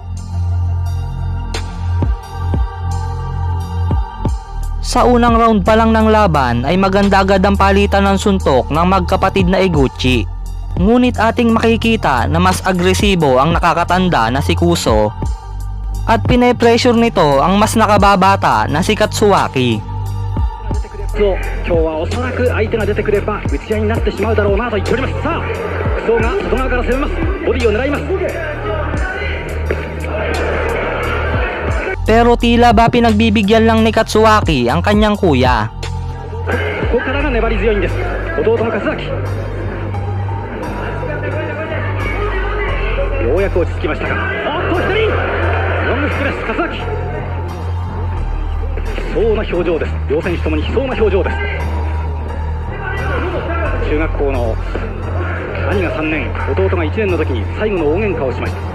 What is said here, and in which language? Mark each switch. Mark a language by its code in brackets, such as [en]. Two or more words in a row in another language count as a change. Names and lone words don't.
[tl] Sa unang round pa lang ng laban ay maganda agad ang palitan ng suntok ng magkapatid na Iguchi. Ngunit ating makikita na mas agresibo ang nakakatanda na si Kuso at pine-pressure nito ang mas nakababata na si Katsuaki. [ja] 今日はおそらく相手が出てくれば打ち合いになってしまうだろうなと言っております。さあ、クソが外側から攻めます。ボディを狙います。 [tl] Pero tila ba pinagbibigyan lang ni Katsuaki ang kanyang kuya. [ja] ここからが粘り強いんです。弟の勝明。ようやく落ち着きましたが、おっと左ロングフックです。勝明。悲壮な表情です。両選手ともに悲壮な表情です。中学校の兄が3年、弟が1年の時に最後の大喧嘩をしました。